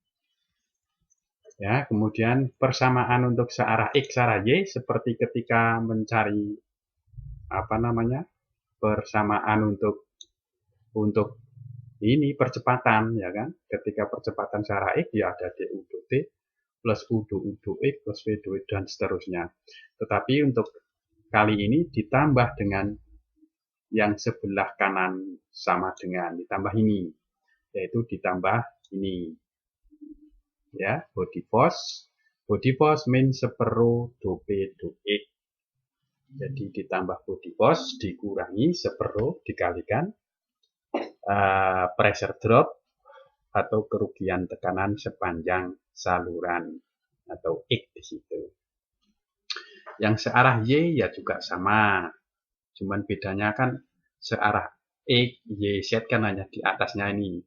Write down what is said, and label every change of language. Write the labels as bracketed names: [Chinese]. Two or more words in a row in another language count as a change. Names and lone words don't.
[Indonesian] Ya, kemudian persamaan untuk searah X, searah Y seperti ketika mencari persamaan untuk ini percepatan, ya kan? Ketika percepatan searah X ya ada du t plus u du X plus v du X dan seterusnya. Tetapi untuk kali ini ditambah dengan yang sebelah kanan sama dengan ditambah ini, yaitu ditambah ini, ya, [English] body force [Indonesian] min seperu do P do X. Jadi ditambah [English] body force [Indonesian] dikurangi seperu dikalikan [English] pressure drop [Indonesian] atau kerugian tekanan sepanjang saluran atau X di situ. Yang searah Y ya juga sama, cuman bedanya kan searah X, Y, Z kan hanya di atasnya ini.